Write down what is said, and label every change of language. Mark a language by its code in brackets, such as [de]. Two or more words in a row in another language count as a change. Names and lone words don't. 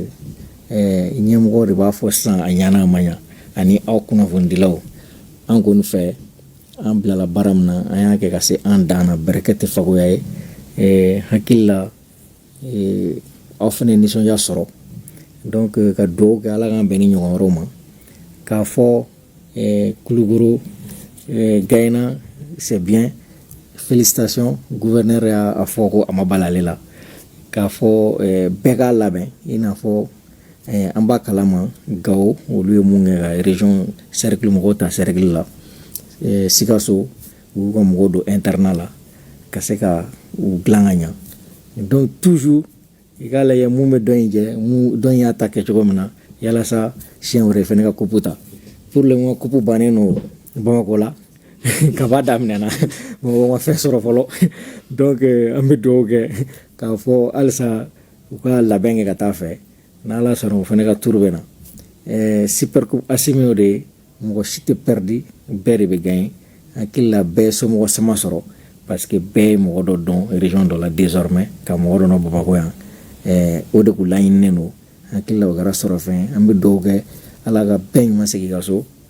[bm] ɲɛmɔgɔ de b'a fɔ sisan a ɲana a ma ɲa ani aw kunnafonidilaw an kɔni fɛ an bilala baara min na an y'a kɛ ka se an dan na bɛrɛkɛ tɛ fagoya ye hakili la aw fana nisɔndiya sɔrɔ donc ka dugawu kɛ Ala k'an bɛn ni ɲɔgɔn wɛrɛw ma k'a fɔ Kulukoro [fr] gagné c'est bien félicitations gouverneur [bm] y'a fɔ ko a ma bala ale la k'a fɔ bɛɛ k'a labɛn i n'a fɔ an b'a kalama Gao olu ye mun kɛ ka [fr] région cercle [bm] mɔgɔw ta cercle la Sikaso u y'u ka mɔgɔw don internat la ka se ka u dilan ka ɲa [fr] donc toujours [bm] i k'a lajɛ mun bɛ dɔn in jɛ dɔn y'a ta kɛ cogo min na yalasa siɲɛ wɛrɛ fɛnɛ ka coupe ta [fr] pour le moment coupe [bm] bannen no Bamako la kaba daminɛna mɔgɔ ma fɛn sɔrɔ fɔlɔ donc an bɛ dugawu kɛ k'a fɔ halisa u ka labɛn kɛ ka taa fɛ n'Ala sɔnna o fana ka tour bɛ na Super Coupe Assimi o de ye mɔgɔ si tɛ perdi bɛɛ de bɛ gagner hakili la bɛɛ somɔgɔ sama sɔrɔ [fr] parce que [bm] bɛɛ ye mɔgɔ dɔ dɔn région dɔ la désormais ka mɔgɔ dɔ dɔn Bamako yan o de kun laɲininen don hakili la o kɛra sɔrɔ fɛn an bɛ dugawu kɛ Ala ka bɛɛ ɲuman segin ka so